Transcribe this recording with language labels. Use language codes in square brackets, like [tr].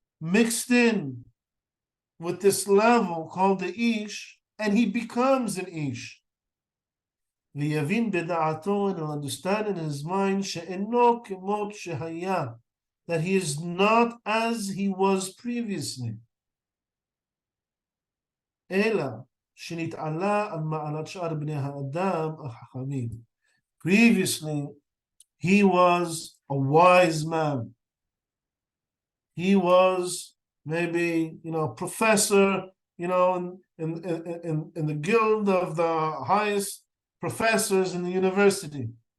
[en] mixed in with this level called the Ish, and he becomes an Ish. [he] ויבין בדעתו, [en] and will understand in his mind, [he] שאינו כמות שהיה, [en] that he is not as he was previously. [he] אלא שנתעלה על מעלת שאר בני האדם החכמים. [en] Previously, he was a wise man. He was maybe, a professor, in the guild of the highest professors in the university.